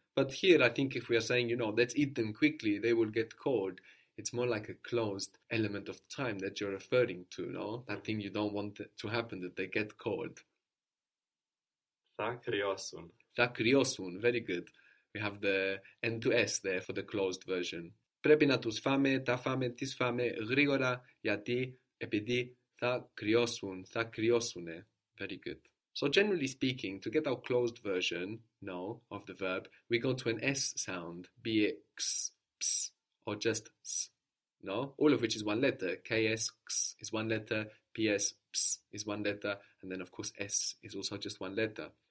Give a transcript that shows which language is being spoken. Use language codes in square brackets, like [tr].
[en] But here, I think if we are saying, let's eat them quickly, they will get cold, it's more like a closed element of time that you're referring to, no? That thing you don't want to happen, that they get cold. Sa criosun. [el] Θα κρυώσουν, [en] very good. We have the N to S there for the closed version. [el] Πρέπει να τους φάμε, τα φάμε, τις φάμε, γρήγορα, γιατί, επειδή θα κρυώσουν, θα κρυώσουνε. [en] Very good. So generally speaking, to get our closed version, no, of the verb, we go to an S sound, be it X, ps, or just S, no? All of which is one letter. KS, X is one letter, PS, ps is one letter, and then of course S is also just one letter.